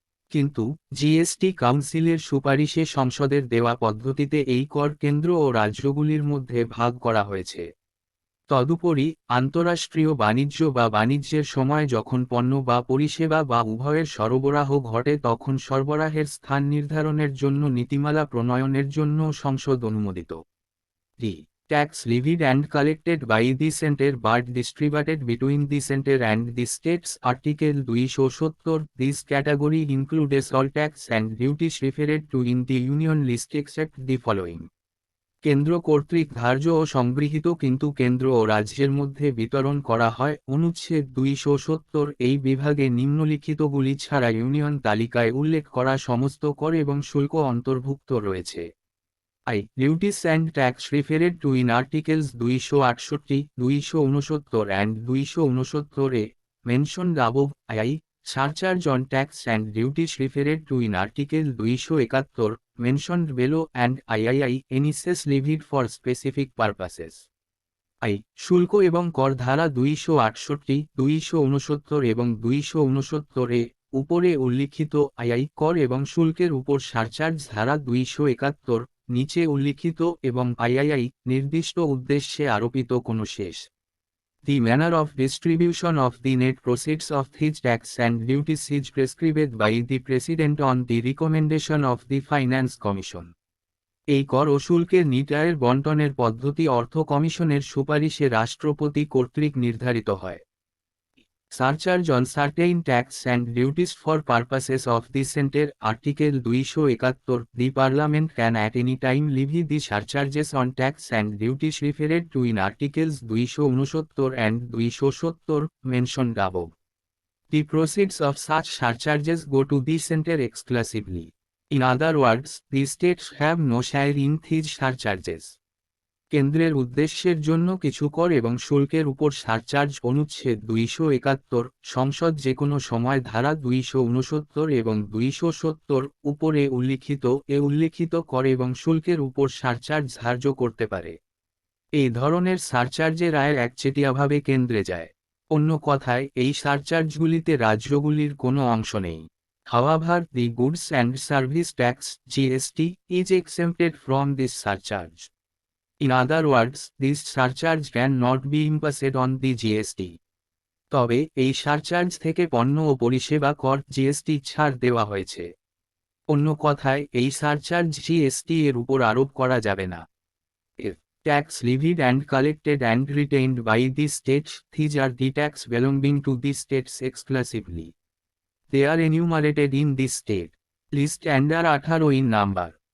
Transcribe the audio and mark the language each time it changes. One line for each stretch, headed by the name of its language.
Bangla: কিন্তু জিএসটি কাউন্সিলের সুপারিশে সংসদের দেওয়া পদ্ধতিতে এই কর কেন্দ্র ও রাজ্যগুলির মধ্যে ভাগ করা হয়েছে। তদুপরি আন্তঃরাষ্ট্রীয় বাণিজ্য বা বাণিজ্যের সময় যখন পণ্য বা পরিষেবা বা উভয়ের সরবরাহ ঘটে তখন সরবরাহের স্থান নির্ধারণের জন্য নীতিমালা প্রণয়নের জন্য সংসদ অনুমোদিত।
English: Tax levied and collected by the center but distributed between the center and the states Article 270 This category includes all tax and duties referred to in the union list except the following.
Bangla: কেন্দ্র কর্তৃক ধার্য ও সংগৃহীত কিন্তু কেন্দ্র ও রাজ্যের মধ্যে বিতরণ করা হয় অনুচ্ছেদ 270 এই বিভাগে নিম্নলিখিতগুলি ছাড়া ইউনিয়ন তালিকায় উল্লেখ করা সমস্ত কর এবং শুল্ক অন্তর্ভুক্ত রয়েছে।
English: Duties and tax referred to in Articles 268, 269 and 269 A, mentioned above. Surcharge on tax and duties referred to in Article 271, mentioned below, and any cess levied for specific purposes.
Bangla: শুল্ক এবং কর ধারা 268, 269 এবং 269 এ উপরে উল্লিখিত কর এবং শুল্কের উপর সারচার্জ ধারা 271 নিচে উল্লিখিত এবং নির্দিষ্ট উদ্দেশ্যে আরোপিত কোনো শেষ।
English: The manner of distribution of the net proceeds of these tax and duties is prescribed by the President on the recommendation of the Finance Commission.
Bangla: এই কর ও শুল্কের নিট আয়ের বণ্টনের পদ্ধতি অর্থ কমিশনের সুপারিশে রাষ্ট্রপতি কর্তৃক নির্ধারিত হয়।
English: Surcharge on certain tax and duties for purposes of the center Article 271 The Parliament can at any time levy the surcharges on tax and duties referred to in Articles 269 and 270 mentioned above. The proceeds of such surcharges go to the center exclusively. In other words, the states have no share in these surcharges.
Bangla: কেন্দ্রের উদ্দেশ্যের জন্য কিছু কর এবং শুল্কের উপর surcharge অনুচ্ছেদ 271 সংসদ যে কোনো সময় ধারা 269 এবং 270 উপরে উল্লিখিত কর এবং শুল্কের উপর সারচার্জ ধার্য করতে পারে। এই ধরনের সারচার্জের আয়ের একচেটিয়াভাবে কেন্দ্রে যায়। অন্য কথায় এই সারচার্জগুলিতে রাজ্যগুলির কোনো অংশ নেই।
English: However, the goods and service tax (GST) is exempted from this surcharge. In other words, this surcharge can not be imposed on the GST.
Bangla: তবে এই সারচার্জ থেকে পণ্য ও পরিষেবা কর জিএসটি ছাড় দেওয়া হয়েছে। অন্য কথায় এই সারচার্জ জিএসটি এর উপর আরোপ করা যাবে না।
English: If tax levied and collected and retained by the states, these are the tax belonging to the states exclusively. They are enumerated in the state list and are 18 in number.